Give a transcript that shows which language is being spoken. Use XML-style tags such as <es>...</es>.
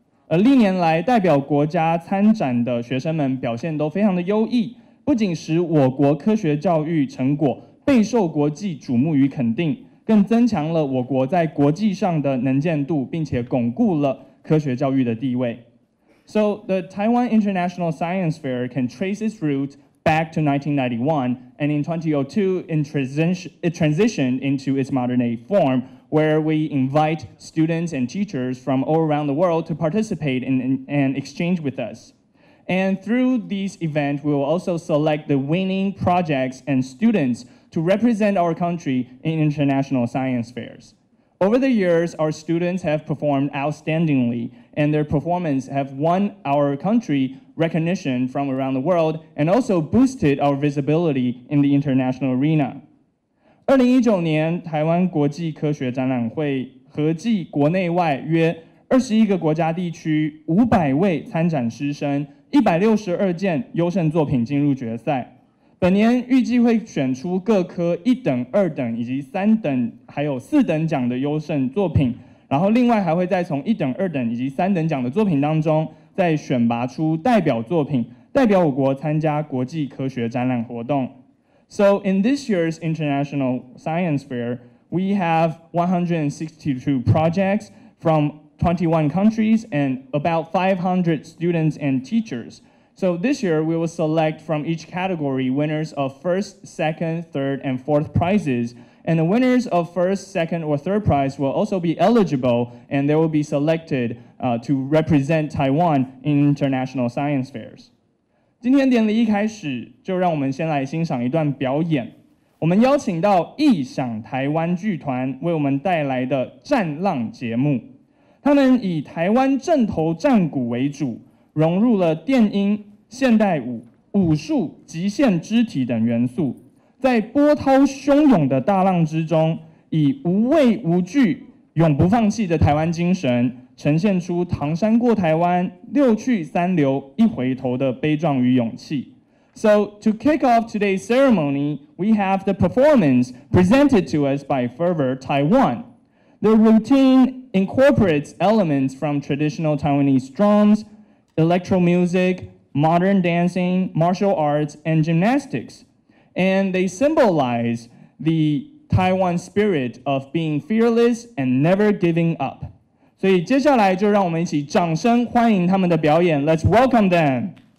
<zh>而历年来代表国家参展的学生们表现都非常的优异，不仅使我国科学教育成果备受国际瞩目与肯定，更增强了我国在国际上的能见度，并且巩固了科学教育的地位。</zh> <en>So the Taiwan International Science Fair can trace its roots back to 1991, and in 2002, it transitioned into its modern-day form, where we invite students and teachers from all around the world to participate and exchange with us. And through these events, we will also select the winning projects and students to represent our country in international science fairs. Over the years, our students have performed outstandingly, and their performance have won our country recognition from around the world and also boosted our visibility in the international arena.</en> <zh>2019年台湾国际科学展览会合计国内外约21个国家地区500位参展师生，162件优胜作品进入决赛。本年预计会选出各科1等、2等以及3等，还有4等奖的优胜作品，然后另外还会再从1等、2等以及3等奖的作品当中，再选拔出代表作品，代表我国参加国际科学展览活动。</zh> <en>So in this year's International Science Fair, we have 162 projects from 21 countries and about 500 students and teachers.So this year, we will select from each category winners of first, second, third, and fourth prizes. And the winners of first, second, or third prize will also be eligible, and they will be selected to represent Taiwan in international science fairs.</en> <zh>今天典礼一开始，就让我们先来欣赏一段表演。我们邀请到异想台湾剧团为我们带来的战浪节目。他们以台湾正头战鼓为主，融入了电音、现代舞、武术、极限肢体等元素，在波涛汹涌的大浪之中，以无畏无惧、永不放弃的台湾精神，呈现出唐山过台湾、6去3留一回头的悲壮与勇气。</zh> <en>So to kick off today's ceremony, we have the performance presented to us by Fervor Taiwan. The routine incorporates elements from traditional Taiwanese drums, electro music, modern dancing, martial arts, and gymnastics. And they symbolize the Taiwan spirit of being fearless and never giving up.</en> <zh>所以接下来就让我们一起掌声欢迎他们的表演。</zh> <en>Let's welcome them.</en>